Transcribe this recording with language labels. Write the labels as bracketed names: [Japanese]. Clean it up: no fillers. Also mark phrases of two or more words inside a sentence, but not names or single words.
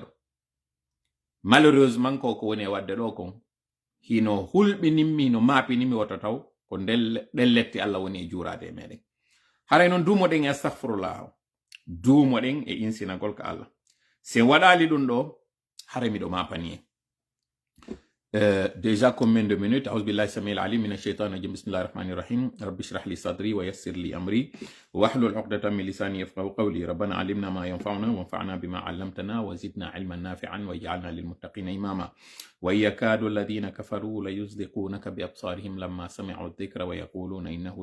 [Fula] Malheureusement ko woni e wadde ɗo kon hino hulɓinimmi no maapinimi wata taw ko ɗen lette Allah woni e juurade e meɗen. Haray noon dumoɗen e astahfirullah dumoɗen e insinagol ka Allah. Se waɗali ɗum ɗo haray miɗo mapani en. [French] Déjà combien de minutes? [Arabic] أعوذ بالله السميع العليم من الشيطان الرجيم بسم الله الرحمن الرحيم رب اشرح لي صدري ويسر لي أمري واحلل عقدة من لساني يفقهوا قولي ربنا علمنا ما ينفعنا وانفعنا بما علمتنا وزدنا علما نافعا واجعلنا للمتقين إماما وإن يكاد الذين كفروا ليزلقونك بأبصارهم لما سمعوا الذكر ويقولون إنه